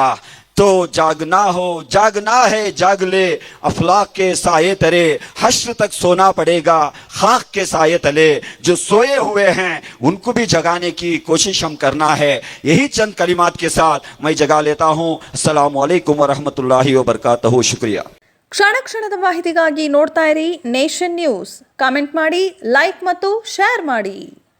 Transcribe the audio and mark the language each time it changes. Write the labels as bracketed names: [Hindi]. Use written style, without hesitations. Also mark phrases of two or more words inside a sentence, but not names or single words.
[Urdu] تو جاگنا ہو، جاگنا ہے، جاگ لے، افلاک کے سائے ترے، حشر تک سونا پڑے گا، خاک کے سائے تلے. جو سوئے ہوئے ہیں انکو بھی جگانے کی کوشش ہم کرنا ہے. یہی چند کلمات کے ساتھ میں جگا لیتا ہوں. [Arabic] السلام عليكم ورحمة الله وبركاته. [Urdu] शुक्रिया। [Kannada] ಕ್ಷಣ ಕ್ಷಣದ ಮಾಹಿತಿಗಾಗಿ ನೋಡ್ತಾ ಇರಿ ನೇಷನ್ ನ್ಯೂಸ್. ಕಾಮೆಂಟ್ ಮಾಡಿ, ಲೈಕ್ ಮತ್ತು ಶೇರ್ ಮಾಡಿ.